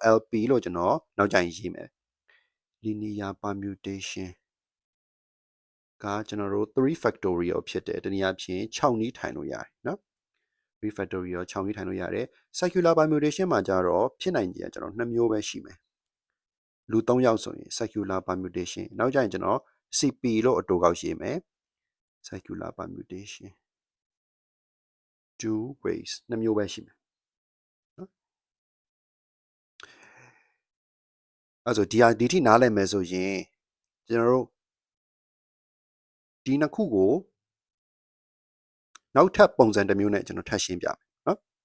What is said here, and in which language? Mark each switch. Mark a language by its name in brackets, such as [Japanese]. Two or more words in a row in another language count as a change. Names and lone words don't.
[Burmese] LP လို့ကျွန်တော်နောက်ကျရင်ရေးမယ် [English] linear permutation [Burmese] ကကျွန်တော်တို့3 factorial ဖြစ်တယ်တနည်းအားဖြင့်6နည်းထိုင်လို့ရတယ်နော်3 factorial 6နည်းထိုင်လို့ရတယ် [English] circular permutation [Burmese] မှာကြတော့ဖြစ်နိုင်ကြီးကကျွန်တော်2မျိုးပဲရှိမယ်လူ3ယောက်ဆိုရင် [English] circular permutation [Burmese] နောက်ကျရင်ကျွန်တော် CP လို့အတူကောက်ရေးမယ် [English] circular permutation [Burmese] 2 ways 2 မျိုးပဲရှိမယ်နော်အဲ့ဆိုဒီထိနားလည်မယ်ဆိုရင်ကျွန်တော်တို့ဒီနှစ်ခုကိုနောက်ထပ်ပုံစံတစ်မျိုးနဲ့ကျွန်တော်ထပ်ရှင်းပြမယ်နော်